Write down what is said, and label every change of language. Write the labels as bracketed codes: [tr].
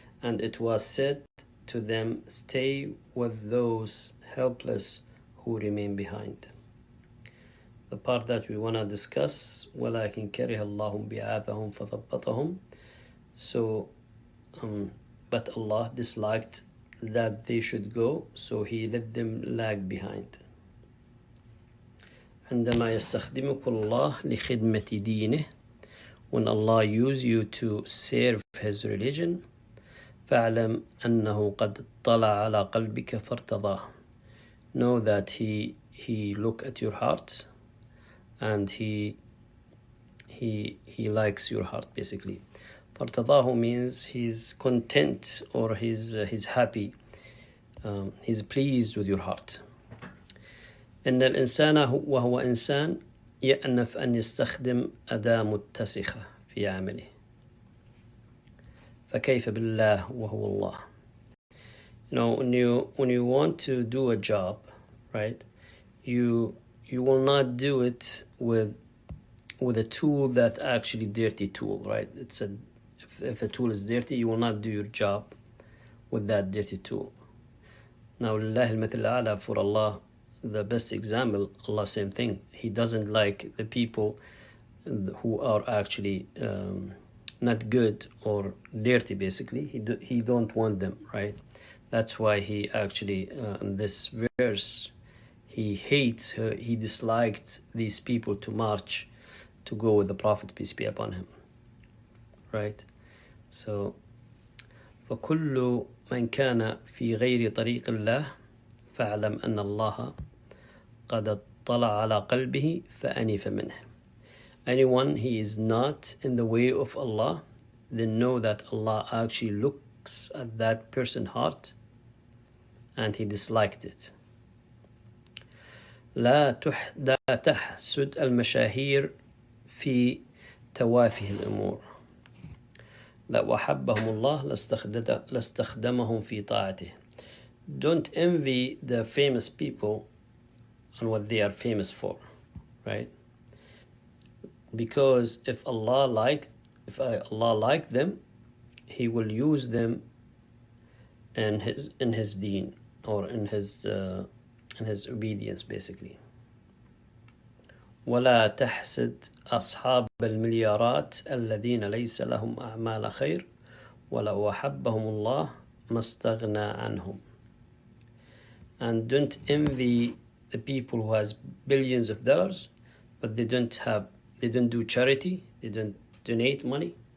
[en] And it was said to them, stay with those helpless who remain behind. The part that we want to discuss, [ar] وَلَكِنْ كَرِهَ اللَّهُ بِعَاثَهُمْ فَثَبَّطَهُم. [en] So, but Allah disliked that they should go, so He let them lag behind. [ar] عندما يستخدمك الله لخدمة دينه, [en] when Allah use you to serve his religion, [ar] فاعلم أنه قد اطلع على قلبك فارتضاه. [en] Know that he look at your heart and he likes your heart basically. فارتضاه means he's content or he's happy, he's pleased with your heart. [ar] إن الإنسان وهو إنسان يأنف أن يستخدم أداة متسخة في عمله, فكيف بالله وهو الله. [en] You know, when you want to do a job, right, you will not do it with a tool that actually dirty tool, right? If a tool is dirty, you will not do your job with that dirty tool. Now, [ar] لله المثل الأعلى, [en] for Allah, the best example, Allah, same thing. He doesn't like the people who are actually not good or dirty, basically. He don't want them, right? That's why he actually, in this verse, he disliked these people to march to go with the Prophet, peace be upon him, right? So [ar] فكل من كان في غير طريق الله فاعلم أن الله قد اطلع على قلبه فأنف منه. [en] Anyone he is not in the way of Allah, then know that Allah actually looks at that person's heart and he disliked it. [ar] لا تحسد المشاهير في توافه الأمور. لو أحبهم الله لاستخدمهم في طاعته. [en] Don't envy the famous people and what they are famous for, right? Because if Allah liked them, He will use them in His deen, or in His obedience, basically. [ar] ولا تحسد أصحاب المليارات الذين ليس لهم أعمال خير ولو أحبهم الله ما استغنى عنهم. [en] And don't envy the people who has billions of dollars, but they don't do charity, they don't donate money.